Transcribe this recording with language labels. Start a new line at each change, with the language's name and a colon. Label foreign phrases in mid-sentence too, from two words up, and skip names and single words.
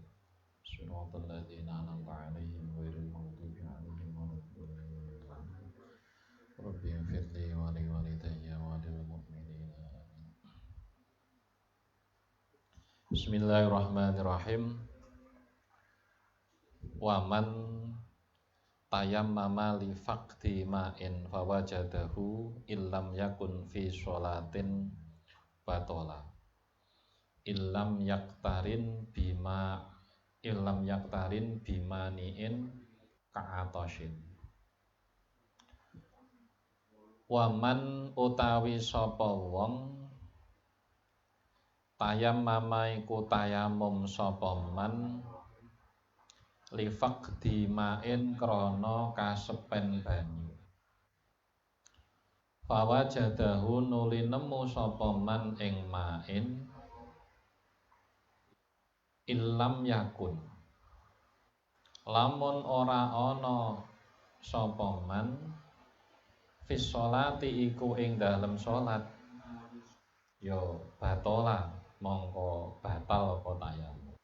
Arabic: صراط الذين أنعمت عليهم غير المغضوب عليهم ولا الضالين. رب اغفر لي ولوالدي وللمؤمنين. Amin. Bismillahirrahmanirrahim. ومن تيمم لفقد ماء فوجده إن لم يكن في صلاة بطل إن لم يقترن بمانع كعطش.
Javanese: Waman utawi sapa wong tayammama iku tayamum sapa man
Arabic: لفقد ماء
Javanese: krana kasepen banyu. Fawajadahu nuli nemu sapa man ing ma'in
Arabic: إن لم يكن
Javanese: lamun ora ana sapa man
Arabic: في الصلاة
Javanese: iku ing dalem salat ya batola mongko batal apa tayamum.